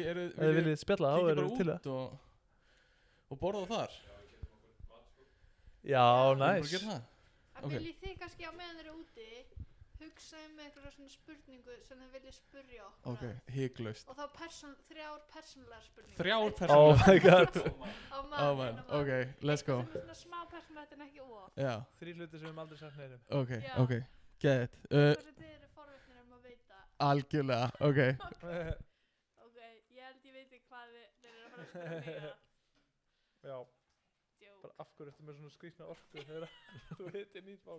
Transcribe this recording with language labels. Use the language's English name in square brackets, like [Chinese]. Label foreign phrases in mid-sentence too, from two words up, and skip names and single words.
[Icelandic] viljið spjalla, þá erum við til það. Og borða þar? Já, næs. Viljið þið kannski á meðan þeir eru úti hugsa einhverja svona spurningu sem þið viljið spurja okkur? Ok, hygglust. Og þá 3 persónulegar spurningar. 3 persónulegar? [English] Oh my god. [Icelandic] Á mann. [English] Ok, let's go. [Icelandic] Sem er svona smá persónulegt en ekki of. Já. 3 hlutir sem við aldrei sagt neinum. [English] Ok, get it. [Icelandic] Hvað sem þið eru forvitnir að veita. Algjörlega, ok. Ok, ég held ég veit hvað þeir eru að fara að spyrja mig að. Já, bara af hverju ertu með svona skrýtna orku þegar þú heitir nýtt fólk?